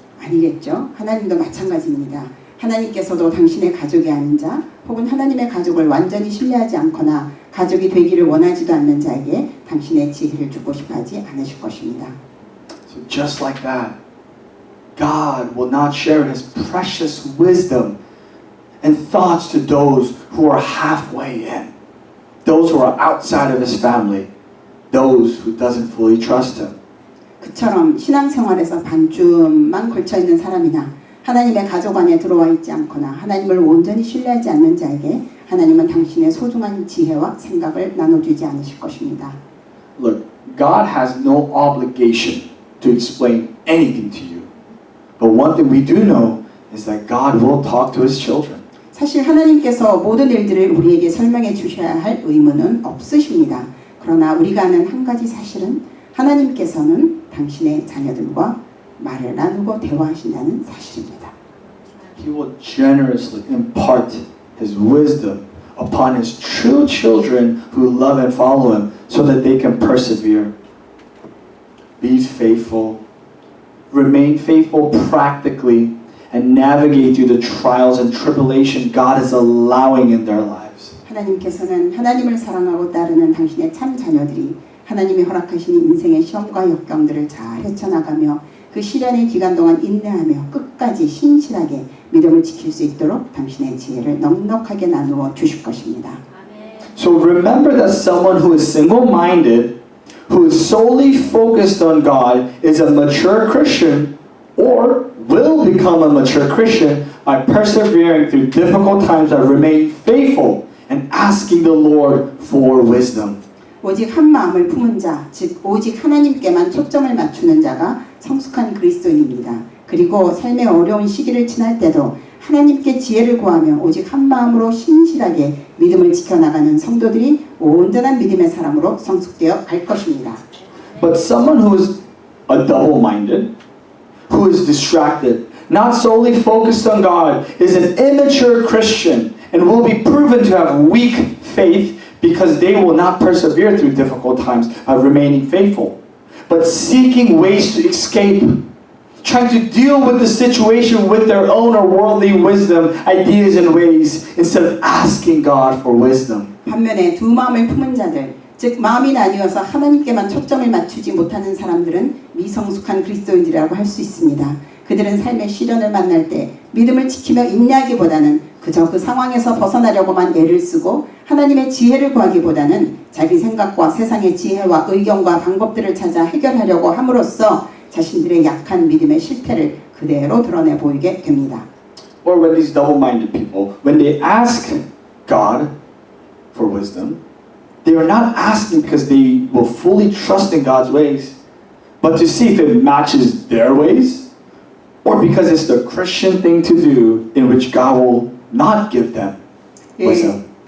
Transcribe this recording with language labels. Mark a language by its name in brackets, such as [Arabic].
[Korean] 아니겠죠? 하나님도 마찬가지입니다. 하나님께서도 당신의 가족이 아닌 자 혹은 하나님의 가족을 완전히 신뢰하지 않거나 가족이 되기를 원하지도 않는 자에게 당신의 지혜를 주고 싶어 하지 않으실 것입니다. [English] So just like that, God will not share His precious wisdom and thoughts to those who are halfway in. those who are outside of his family, those who doesn't fully trust him. [Korean] 그처럼 신앙생활에서 반쯤만 걸쳐있는 사람이나 하나님의 가족 안에 들어와 있지 않거나 하나님을 온전히 신뢰하지 않는 자에게 하나님은 당신의 소중한 지혜와 생각을 나눠주지 않으실 것입니다. [English] Look, God has no obligation to explain anything to you. But one thing we do know is that God will talk to his children. [Korean] 사실 하나님께서 모든 일들을 우리에게 설명해 주셔야 할 의무는 없으십니다. 그러나 우리가 아는 한 가지 사실은 하나님께서는 당신의 자녀들과 말을 나누고 대화하신다는 사실입니다. [English] He will generously impart his wisdom upon his true children who love and follow him so that they can persevere. Be faithful. Remain faithful practically and navigate through the trials and tribulation God is allowing in their lives. [Korean] 하나님께서는 하나님을 사랑하고 따르는 당신의 참 자녀들이 하나님이 허락하신 인생의 시험과 역경들을 잘 헤쳐나가며 그 시련의 기간 동안 인내하며 끝까지 신실하게 믿음을 지킬 수 있도록 당신의 지혜를 넉넉하게 나누어 주실 것입니다. [English] So remember that someone who is single-minded, who is solely focused on God, is a mature Christian or will become a mature Christian by persevering through difficult times and remain faithful and asking the Lord for wisdom. [Korean] 오직 한 마음을 품은 자, 즉 오직 하나님께만 초점을 맞추는 자가 성숙한 그리스도인입니다. 그리고 삶의 어려운 시기를 지날 때도 하나님께 지혜를 구하며 오직 한 마음으로 신실하게 믿음을 지켜나가는 성도들이 온전한 믿음의 사람으로 성숙되어 갈 것입니다. [English] But someone who is a double-minded, who is distracted, not solely focused on God, is an immature Christian and will be proven to have weak faith because they will not persevere through difficult times by remaining faithful, but seeking ways to escape, trying to deal with the situation with their own or worldly wisdom, ideas and ways, instead of asking God for wisdom. [Korean] 반면에 두 마음을 품은 자들, 즉 마음이 나뉘어서 하나님께만 초점을 맞추지 못하는 사람들은 미성숙한 그리스도인들이라고 할 수 있습니다. 그들은 삶의 시련을 만날 때 믿음을 지키며 인내하기보다는 그저 그 상황에서 벗어나려고만 애를 쓰고 하나님의 지혜를 구하기보다는 자기 생각과 세상의 지혜와 의견과 방법들을 찾아 해결하려고 함으로써 자신들의 약한 믿음의 실패를 그대로 드러내 보이게 됩니다. [English] Or when these double-minded people, when they ask God for wisdom, they are not asking because they will fully trust in God's ways, but to see if it matches their ways, or because it's the Christian thing to do in which God will not give them wisdom.